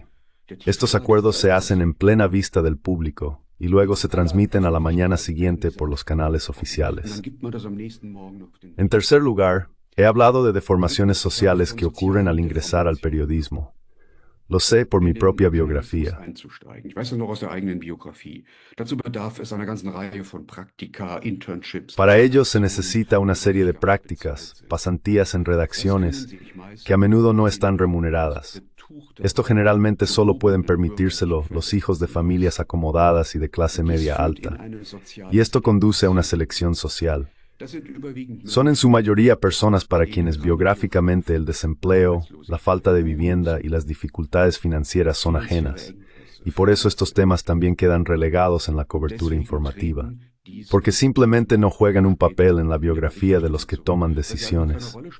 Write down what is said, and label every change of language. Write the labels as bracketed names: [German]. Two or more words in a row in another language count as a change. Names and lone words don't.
[Spanish] Estos acuerdos se hacen en plena vista del público y luego se transmiten a la mañana siguiente por los canales oficiales. En tercer lugar, he hablado de deformaciones sociales que ocurren al ingresar al periodismo. Lo sé por mi propia biografía. [German] Ich weiß das noch aus der eigenen Biografie. Dazu bedarf es einer ganzen Reihe von Praktika, Internships. [Spanish] Para ello se necesita una serie de prácticas, pasantías en redacciones, que a menudo no están remuneradas. Esto generalmente solo pueden permitírselo los hijos de familias acomodadas y de clase media alta. Y esto conduce a una selección social. Son en su mayoría personas para quienes biográficamente el desempleo, la falta de vivienda y las dificultades financieras son ajenas, y por eso estos temas también quedan relegados en la cobertura informativa, porque simplemente no juegan un papel en la biografía de los que toman decisiones.